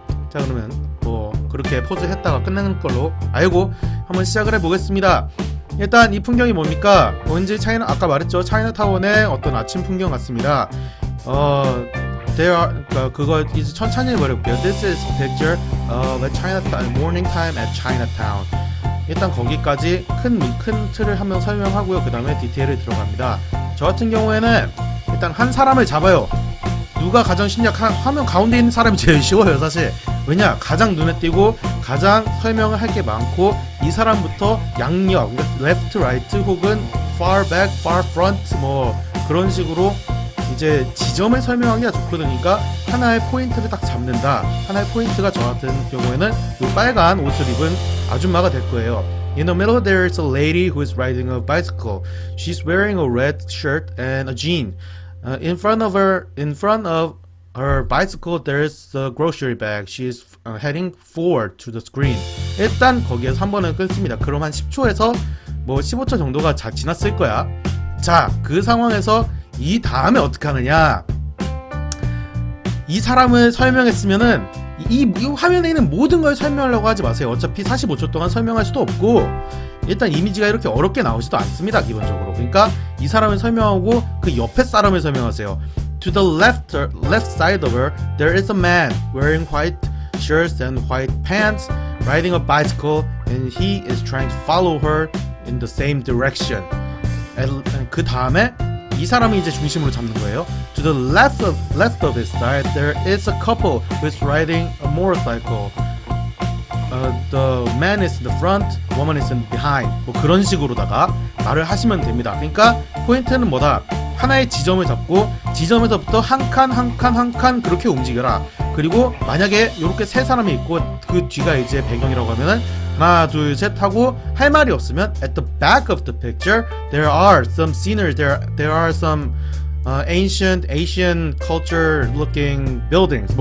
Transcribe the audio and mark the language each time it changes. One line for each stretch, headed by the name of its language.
Korean: 자, 그러면 뭐 그렇게 포즈 했다가 끝내는 걸로 알고 한번 시작을 해보겠습니다. 일단 이 풍경이 뭡니까? 왠지 아까 말했죠, 차이나타운의 어떤 아침 풍경 같습니다. 그거 이제 천천히 해버릴게요.
English: This is a picture of a Chinatown, morning time at Chinatown.
Korean: 일단 거기까지 큰 틀을 한번 설명하고요. 그 다음에 디테일을 들어갑니다. 저 같은 경우에는 일단 한 사람을 잡아요. 누가 가장 쉽냐? 화면 가운데 있는 사람이 제일 쉬워요, 사실. 왜냐? 가장 눈에 띄고 가장 설명을 할 게 많고, 이 사람부터 양옆, left, right 혹은 far back, far front 뭐 그런 식으로 이제 지점을 설명하기가 좋거든요. 그러니까 하나의 포인트를 딱 잡는다. 하나의 포인트가 저 같은 경우에는 이 빨간 옷을 입은 아줌마가 될 거예요.
English: In the middle there is a lady who is riding a bicycle. She's wearing a red shirt and a jean. In front of her bicycle there is a grocery bag. She is heading forward to the screen.
Korean: 일단 거기에서 한 번은 끊습니다. 그럼 한 10초에서 뭐 15초 정도가 지났을 거야. 자, 그 상황에서 이 다음에 어떻게 하느냐, 이 사람을 설명했으면은 이 화면에 있는 모든 걸 설명하려고 하지 마세요. 어차피 45초 동안 설명할 수도 없고 일단 이미지가 이렇게 어렵게 나오지도 않습니다, 기본적으로. 그러니까 이 사람을 설명하고 그 옆에 사람을 설명하세요.
English: To the left side of her there is a man wearing white shirts and white pants riding a bicycle and he is trying to follow her in the same direction.
Korean: 그 다음에 이 사람이 이제 중심으로 잡는 거예요.
English: To the left of his side, there is a couple who is riding a motorcycle. The man is in the front, woman is in behind.
Korean: 뭐 그런 식으로다가 말을 하시면 됩니다. 그러니까 포인트는 뭐다? 하나의 지점을 잡고 지점에서부터 한 칸 그렇게 움직여라. 그리고 만약에 이렇게 세 사람이 있고 그 뒤가 이제 배경이라고 하면은 하나 둘 셋 하고 할 말이 없으면
English: at the back of the picture there are some scenery, there are some ancient Asian culture looking buildings.